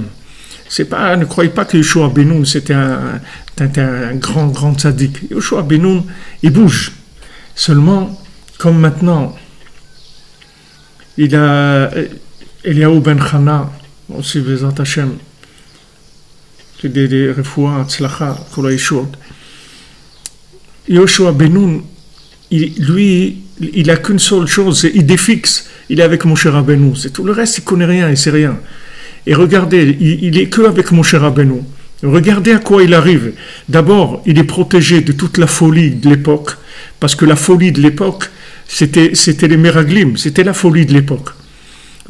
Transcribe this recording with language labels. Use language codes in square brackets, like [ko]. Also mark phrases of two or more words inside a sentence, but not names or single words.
[fr] Ne croyez pas que Yoshua ben Nun c'était un grand tzaddik. Yoshua ben Nun, il bouge. Seulement, comme maintenant, il a Eliaou ben Chana, aussi [he] בעזרת השם, [fr] qui est des refoua, [he] הצלחה, כל הישועות. [fr] Yoshua ben Nun, lui, il a qu'une seule chose, c'est idée fixe. Il est avec Moshe Rabbeinu, c'est tout. Le reste, il connaît rien, il sait rien. Et regardez, il est que avec Moshe Rabbeinu. Regardez à quoi il arrive. D'abord, il est protégé de toute la folie de l'époque, parce que la folie de l'époque, c'était les Meraglim, c'était la folie de l'époque.